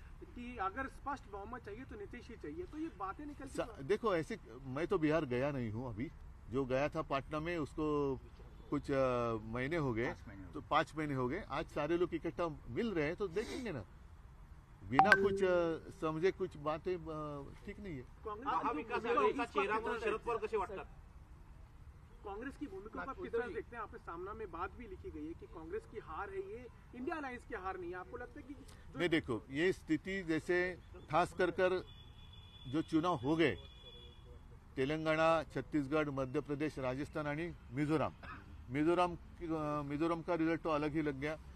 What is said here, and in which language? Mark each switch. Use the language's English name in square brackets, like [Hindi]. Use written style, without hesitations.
[Hindi] कि अगर स्पष्ट बहुमत चाहिए तो नीतीश ही चाहिए, तो ये बातें निकलती। देखो, ऐसे मैं तो बिहार गया नहीं हूँ अभी. जो गया था पटना में, उसको कुछ महीने हो गए, तो 5 महीने हो गए. आज सारे लोग इकट्ठा मिल रहे हैं तो देखेंगे ना. बिना कुछ समझे कुछ बातें ठीक नहीं है. [Marathi] महाविकास आघाडीचा चेहरा म्हणून शरद पवार कसे वाटतात? [Hindi] कांग्रेस की भूमिका को किस तरह देखते हैं? आपने सामना में बात भी लिखी गई है कि कांग्रेस की हार है, ये इंडिया अलायंस की हार नहीं है. आपको लगता है कि नहीं, देखो, ये स्थिति जैसे खास कर जो चुनाव हो गए, तेलंगाना, छत्तीसगढ़, मध्य प्रदेश, राजस्थान और मिजोरम का रिजल्ट तो अलग ही लग गया.